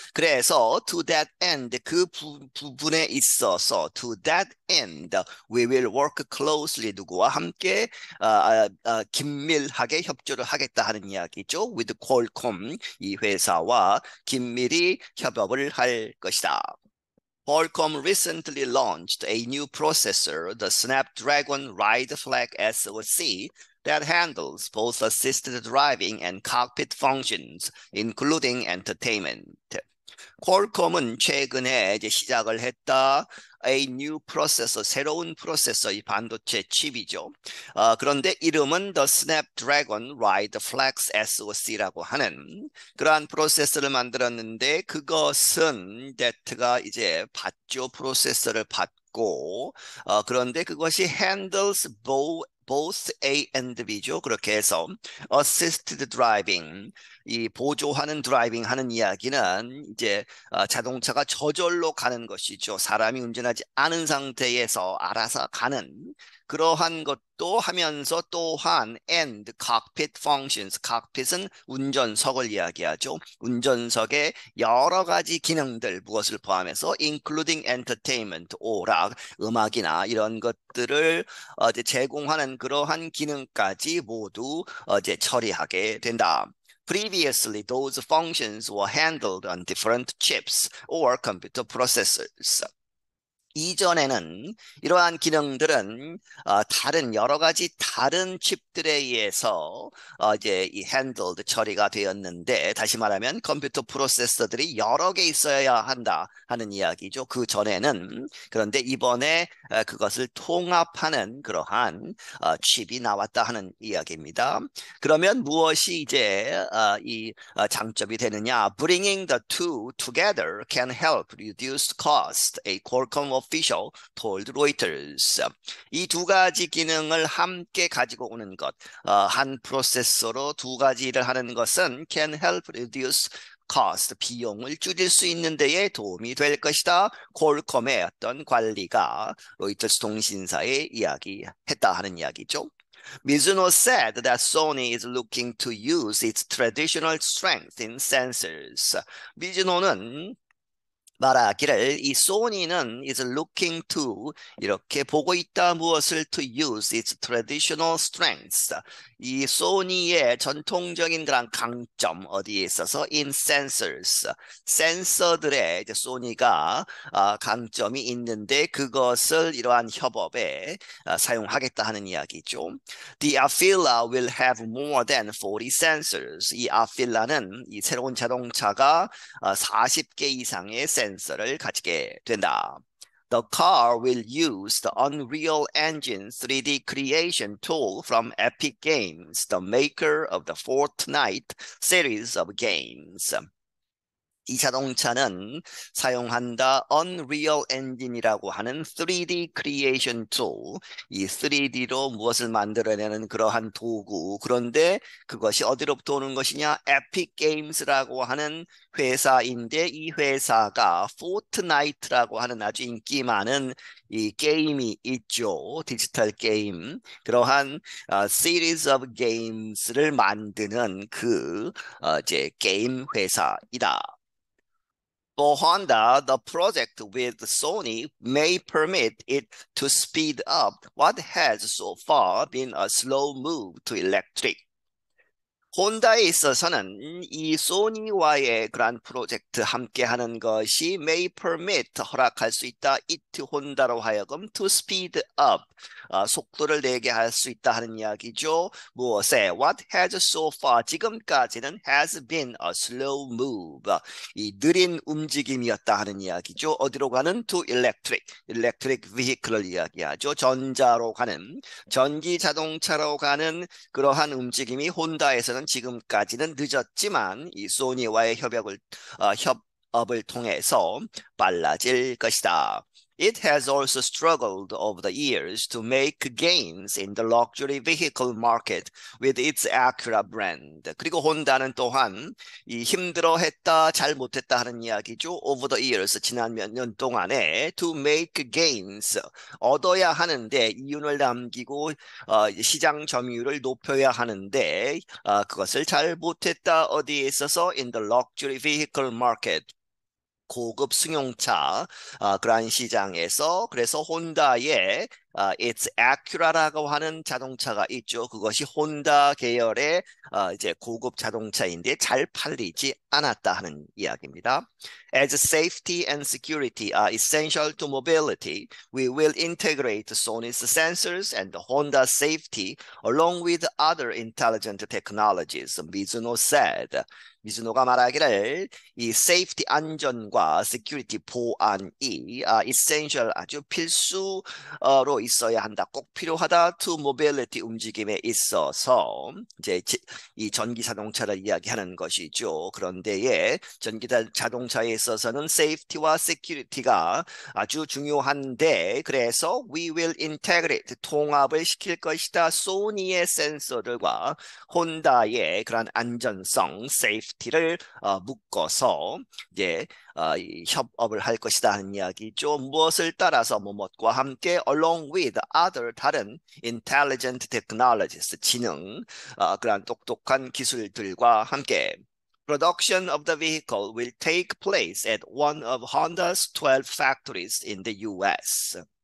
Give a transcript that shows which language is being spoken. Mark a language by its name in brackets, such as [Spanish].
[Korean] 그래서 [English] to that end [Korean] 그 부분에 있어서 [English] to that end we will work closely [Korean] 누구와 함께 긴밀하게 협조를 하겠다 하는 이야기죠. [English] with Qualcomm [Korean] 이 회사와 긴밀히 협업을 할 것이다. [English] Qualcomm recently launched a new processor, the Snapdragon Ride Flag SoC, that handles both assisted driving and cockpit functions, including entertainment. [Korean] 퀄컴은 최근에 이제 시작을 했다. [English] A new processor, [Korean] 새로운 프로세서, 이 반도체 칩이죠. 그런데 이름은 The Snapdragon Ride Flex SoC라고 하는 그러한 프로세서를 만들었는데 그것은 DET가 이제 받죠. 프로세서를 받고 그런데 그것이 [English] handles both A and B [Korean] 죠. 그렇게 해서 [English] assisted driving [Korean] 이 보조하는 드라이빙 하는 이야기는 이제 자동차가 저절로 가는 것이죠. 사람이 운전하지 않은 상태에서 알아서 가는 그러한 것도 하면서 또한 [English] and cockpit functions [Korean] cockpit은 운전석을 이야기하죠. 운전석의 여러 가지 기능들 무엇을 포함해서 [English] including entertainment [Korean] 오락 음악이나 이런 것들을 이제 제공하는 그러한 기능까지 모두 이제 처리하게 된다. [English] Previously, those functions were handled on different chips or computer processors. [Korean] 이전에는 이러한 기능들은 다른 여러 가지 다른 칩들에 의해서 이제 이 handled 처리가 되었는데 다시 말하면 컴퓨터 프로세서들이 여러 개 있어야 한다 하는 이야기죠. 그 전에는 그런데 이번에 그것을 통합하는 그러한 칩이 나왔다 하는 이야기입니다. 그러면 무엇이 이제 이 장점이 되느냐? [English] Bringing the two together can help reduce cost. A Qualcomm official told Reuters. [Korean] 이 두 가지 기능을 함께 가지고 오는 것, 한 프로세서로 두 가지 일을 하는 것은 [English] can help reduce cost, [Korean] 비용을 줄일 수 있는 데에 도움이 될 것이다. 콜컴의 어떤 관리가 로이터스 통신사에 이야기했다 하는 이야기죠. [English] Mizuno said that Sony is looking to use its traditional strength in sensors. [Korean] 미즈노는 말하기를 이 소니는 [English] is looking to [Korean] 이렇게 보고 있다 무엇을 [English] to use its traditional strengths [Korean] 이 소니의 전통적인 그런 강점 어디에 있어서 [English] in sensors [Korean] 센서들의 이제 소니가 강점이 있는데 그것을 이러한 협업에 사용하겠다 하는 이야기죠. [English] The Afeela will have more than 40 sensors. [Korean] 이 아필라는 이 새로운 자동차가 40개 이상의 센서를 가지게 된다. [English] The car will use the Unreal Engine 3D creation tool from Epic Games, the maker of the Fortnite series of games. [Korean] 이 자동차는 사용한다 Unreal Engine이라고 하는 3D Creation Tool, 이 3D로 무엇을 만들어내는 그러한 도구. 그런데 그것이 어디로부터 오는 것이냐? Epic Games라고 하는 회사인데 이 회사가 Fortnite라고 하는 아주 인기 많은 이 게임이 있죠. 디지털 게임. 그러한 [English] series of games [Korean] 를 만드는 그 이제 게임 회사이다. [English] For Honda, the project with Sony may permit it to speed up what has so far been a slow move to electric. [Korean] 혼다에 있어서는 이 소니와의 그러한 프로젝트 함께 하는 것이 [English] may permit [Korean] 허락할 수 있다. it 혼다로 하여금 [English] to speed up [Korean] 속도를 내게 할 수 있다 하는 이야기죠. 무엇에 [English] what has so far [Korean] 지금까지는 [English] has been a slow move [Korean] 이 느린 움직임이었다 하는 이야기죠. 어디로 가는 [English] to electric vehicle [Korean] 을 이야기하죠. 전자로 가는 전기 자동차로 가는 그러한 움직임이 혼다에서는 지금까지는 늦었지만 이 소니와의 협업을 통해서 빨라질 것이다. [English] It has also struggled over the years to make gains in the luxury vehicle market with its Acura brand. [Korean] 그리고 혼다는 또한 이 힘들어했다, 잘 못했다 하는 이야기죠. [English] Over the years, [Korean] 지난 몇 년 동안에 [English] to make gains, [Korean] 얻어야 하는데 이윤을 남기고 시장 점유율을 높여야 하는데 그것을 잘 못했다. 어디에 있어서 [English] in the luxury vehicle market. [Korean] 고급 승용차 그러한 시장에서 그래서 혼다의 It's Acura라고 하는 자동차가 있죠. 그것이 혼다 계열의 이제 고급 자동차인데 잘 팔리지 않았다 하는 이야기입니다. [English] As safety and security are essential to mobility, we will integrate Sony's sensors and Honda safety along with other intelligent technologies, 미즈노 said. [Korean] 미즈노가 말하기를 이 safety 안전과 security 보안이 essential 아주 필수로 있어야 한다. 꼭 필요하다. [English] to mobility [Korean] 움직임에 있어서 이제 이 전기 자동차를 이야기하는 것이죠. 그런데에 전기 자동차에 있어서는 safety와 security가 아주 중요한데 그래서 [English] we will integrate [Korean] 통합을 시킬 것이다. 소니의 센서들과 혼다의 그런 안전성 safety를 묶어서 이제 협업을 할 것이다 하는 이야기죠. 무엇을 따라서 뭐뭇과 함께 [English] along with other 다른 intelligent technologies [Korean] 지능 그런 똑똑한 기술들과 함께 [English] Production of the vehicle will take place at one of Honda's 12 factories in the US.